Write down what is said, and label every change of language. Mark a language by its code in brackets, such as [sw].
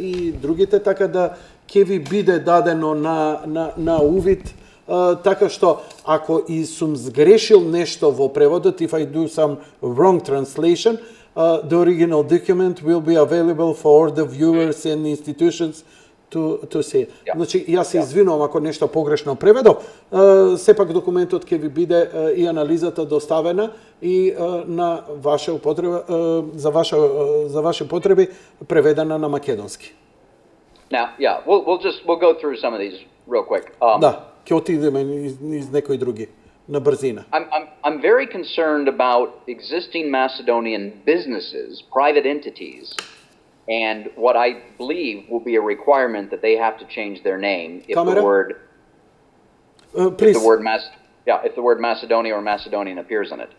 [mk] другите така да ќе ви биде дадено на увид, така што ако и сум сгрешил нешто во преводот, [en] if I do some wrong translation, the original document will be available for the viewers and institutions to see. Yeah. [mk] Значи, јас се извинувам ако нешто погрешно преведов, сепак документот ќе ви биде и анализата доставена и на ваша употреба, за ваше потреби преведена на македонски. [en] Now, yeah, we'll go through some of these real quick. [mk] Да, ќе отидеме низ некои други на брзина. [en] I'm very concerned about existing Macedonian businesses, private entities, and what I believe will be a requirement that they have to change their name if Camera? the word Please. if the word Macedonia or Macedonian appears in it.